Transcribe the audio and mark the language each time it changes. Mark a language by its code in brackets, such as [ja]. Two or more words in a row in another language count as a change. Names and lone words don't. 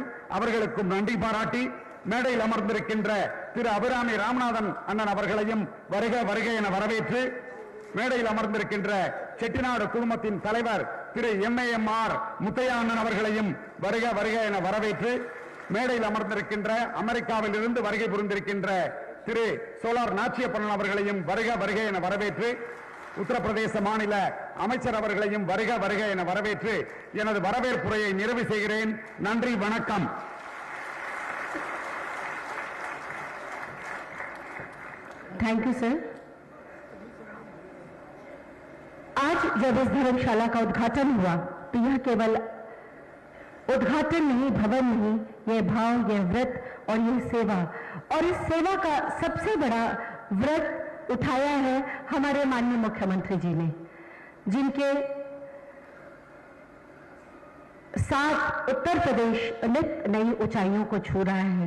[ta] அவர்களுக்கும் நன்றி பாராட்டி மேடையில் அமர்ந்திருக்கின்ற திரு அபிராமி ராமநாதன் அண்ணன் அவர்களையும் வருக வருக என வரவேற்று மேடையில் அமர்ந்திருக்கின்ற செட்டிநாடு குழுமத்தின் தலைவர் திரு MAMR முத்தையா அண்ணன் அவர்களையும் வருக வருக என வரவேற்று மேடையில் அமர்ந்திருக்கின்ற அமெரிக்காவில் இருந்து வருகை புரிந்திருக்கின்ற திரு சோலார் நாச்சியப்பன் அவர்களையும் வருக வருக என வரவேற்று உத்தரப்பிரதேச மாநில அமைச்சர் அவர்களையும் வருக வருக என வரவேற்று எனது வரவேற்புரையை நிறைவு செய்கிறேன். நன்றி, வணக்கம். [en] Thank you sir. [hi] आज जब इस धर्मशाला का उद्घाटन हुआ तो यह केवल उद्घाटन नहीं, भवन नहीं, यह भाव, यह व्रत और यह सेवा, और इस सेवा का सबसे बड़ा व्रत उठाया है हमारे माननीय मुख्यमंत्री जी ने, जिनके साथ उत्तर प्रदेश नित नई ऊंचाइयों को छू रहा है।